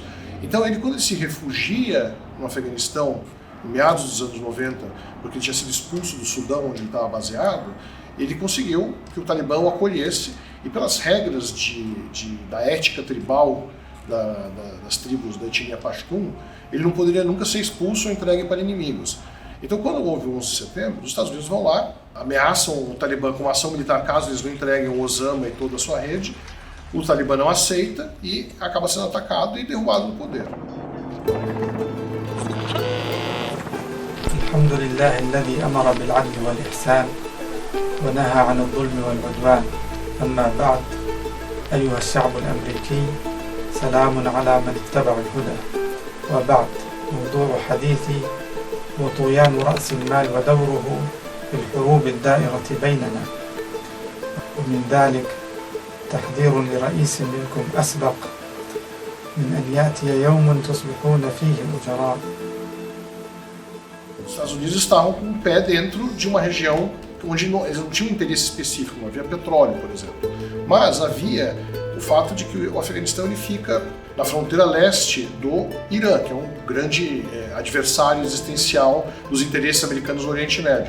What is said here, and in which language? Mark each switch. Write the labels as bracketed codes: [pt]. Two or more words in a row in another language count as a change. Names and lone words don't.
[pt] Então, quando ele se refugia no Afeganistão, em meados dos anos 90, porque ele tinha sido expulso do Sudão, onde ele estava baseado, ele conseguiu que o Talibã o acolhesse e, pelas regras da ética tribal das tribos da etnia Pashtun, ele não poderia nunca ser expulso ou entregue para inimigos. Então, quando houve o 11 de setembro, os Estados Unidos vão lá, ameaçam o Talibã com uma ação militar caso eles não entreguem o Osama e toda a sua rede. O Talibã não aceita e acaba sendo atacado e derrubado do poder. [ar] الحمد لله الذي أمر بالعدل والإحسان ونهى عن الظلم والعدوان أما بعد أيها الشعب الأمريكي سلام على من اتبع الهدى وبعد موضوع حديثي هو طغيان رأس المال ودوره في الحروب الدائرة بيننا ومن ذلك تحذير لرئيس منكم أسبق من أن يأتي يوم تصبحون فيه أجراء. [pt] Os Estados Unidos estavam com o pé dentro de uma região onde eles não tinham interesse específico, não havia petróleo, por exemplo. Mas havia o fato de que o Afeganistão ele fica na fronteira leste do Irã, que é um grande adversário existencial dos interesses americanos no Oriente Médio.